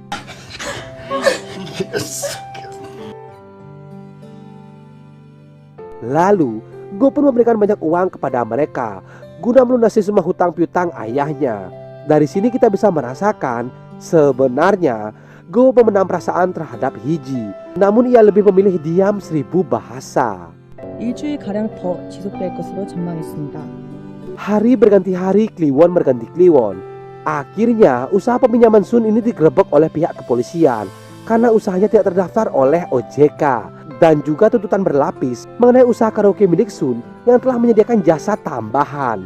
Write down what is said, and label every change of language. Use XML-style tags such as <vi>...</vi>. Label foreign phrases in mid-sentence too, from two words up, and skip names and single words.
<id>Lalu, Go pun memberikan banyak uang kepada mereka guna melunasi semua hutang piutang ayahnya. Dari sini kita bisa merasakan sebenarnya Go memendam perasaan terhadap Hiji, namun ia lebih memilih diam 1000 bahasa.</id> <ko>일주일가량 더 지속될 것으로 전망했습니다.</ko> <id>Hari berganti hari, Kliwon berganti Kliwon. Akhirnya usaha peminjaman Sun ini digerebek oleh pihak kepolisian karena usahanya tidak terdaftar oleh OJK. Dan juga tuntutan berlapis mengenai usaha karaoke milik Sun yang telah menyediakan jasa tambahan.</id>